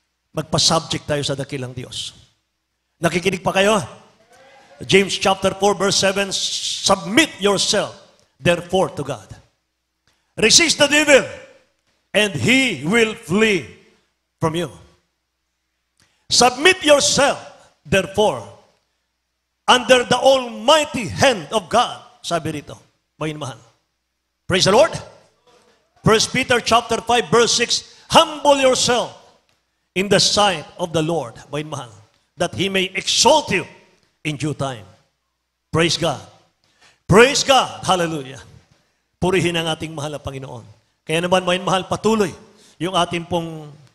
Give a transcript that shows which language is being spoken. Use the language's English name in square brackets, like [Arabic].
[Filipino] Magpa-subject tayo sa dakilang Diyos. Nakikinig pa kayo? [English] James chapter 4 verse 7, submit yourself therefore to God. Resist the devil, and he will flee from you. Submit yourself therefore under the almighty hand of God. [Filipino] Sabi rito, mga mahal. [English] Praise the Lord. 1 Peter chapter 5 verse 6, humble yourself in the sight of the Lord, [Filipino] mga mahal, [English] that He may exalt you in due time. Praise God. Praise God. Hallelujah. [Filipino] Purihin ang ating mahal na Panginoon. Kaya naman, mga mahal, patuloy yung ating pong